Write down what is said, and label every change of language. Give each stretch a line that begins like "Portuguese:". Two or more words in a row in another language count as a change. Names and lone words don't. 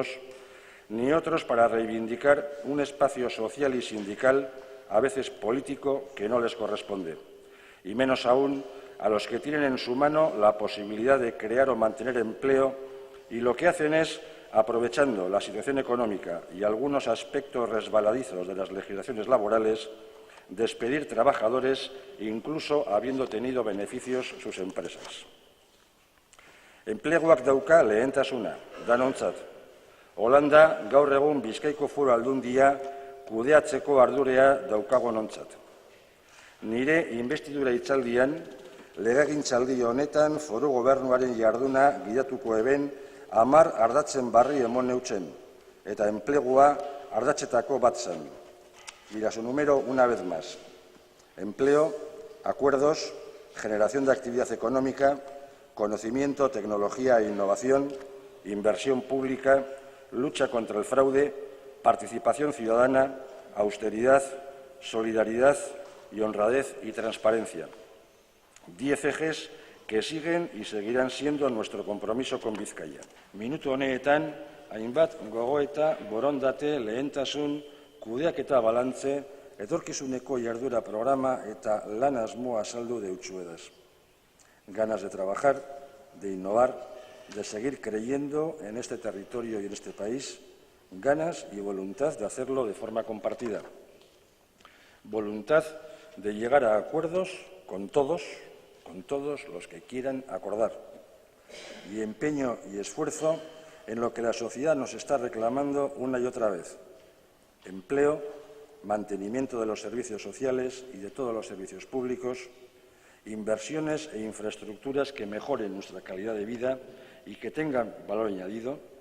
Spanish: ni otros para reivindicar un espacio social y sindical, a veces político, que no les corresponde, y menos aún a los que tienen en su mano la posibilidad de crear o mantener empleo y lo que hacen es, aprovechando la situación económica y algunos aspectos resbaladizos de las legislaciones laborales, despedir trabajadores, incluso habiendo tenido beneficios sus empresas.
Basque: Enpleguak dauka lehentasuna, danontzat. Holanda gaur egun Bizkaiko Foru Aldundia kudeatzeko ardurea daukagonontzat. Nire inbestidura hitzaldian, legegintzaldi honetan foru gobernuaren jarduna gidatuko eben 10 ardatzen barri emon neutzen, eta enplegua ardatzetako bat zen.
Spanish: Mira su número una vez más. Empleo, acuerdos, generación de actividad económica, conocimiento, tecnología e innovación, inversión pública, lucha contra el fraude, participación ciudadana, austeridad, solidaridad y honradez y transparencia. 10 ejes que siguen y seguirán siendo nuestro compromiso con Vizcaya.
Basque: Minutu honetan, hainbat gogoeta, borondate, lehentasun, kudeaketa balantze, etorkizuneko jardura programa eta lan asmoa azaldu deutsuedaz.
Spanish: Ganas de trabajar, de innovar, de seguir creyendo en este territorio y en este país, ganas y voluntad de hacerlo de forma compartida. Voluntad de llegar a acuerdos con todos los que quieran acordar, y empeño y esfuerzo en lo que la sociedad nos está reclamando una y otra vez: empleo, mantenimiento de los servicios sociales y de todos los servicios públicos, inversiones e infraestructuras que mejoren nuestra calidad de vida y que tengan valor añadido.